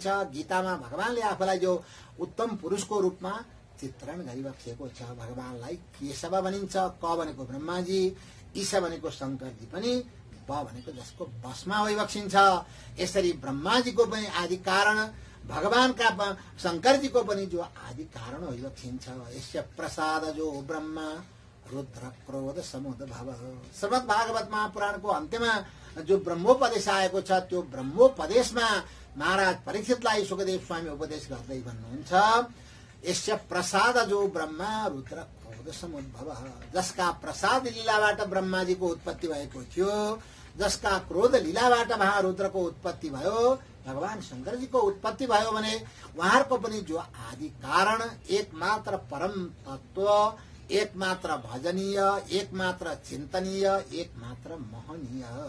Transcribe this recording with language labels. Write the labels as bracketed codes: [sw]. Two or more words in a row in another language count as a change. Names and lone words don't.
[ne] गीतामा भगवानले आफूलाई जो उत्तम पुरुषको रूपमा चित्रण गरिबक्सेको छ। भगवानलाई केशव भनिन्छ, क भनेको ब्रह्माजी, ईश भनेको शंकरजी पनि, ब भनेको जसको बसमा भइबक्सिन्छ। यसरी ब्रह्माजीको पनि आदि कारण, भगवानका शंकरजीको पनि जो आदि कारण भइबक्सिन्छ। [sa] यस्य प्रसाद जो ब्रह्मा रुद्र क्रोध समुद भव। [ne] श्रीमद् भागवत महापुराणको अन्त्यमा जो ब्रह्मोपदेश आएको छ, त्यो ब्रह्मोपदेशमा महाराज परीक्षितलाई सुखदेव स्वामी उपदेश गर्दै भन्नुहुन्छ, [sa] यस्य प्रसाद जो ब्रह्मा रुद्र क्रोध समुद्भव। [ne] जसका प्रसाद लीलाबाट ब्रह्माजीको उत्पत्ति भएको थियो, जसका क्रोध लीलाबाट महारुद्रको उत्पत्ति भयो, भगवान शंकरजीको उत्पत्ति भयो भने उहाँहरूको पनि जो आदि कारण, एकमात्र परम तत्व, एकमात्र भजनीय, एकमात्र चिन्तनीय, एकमात्र महनीय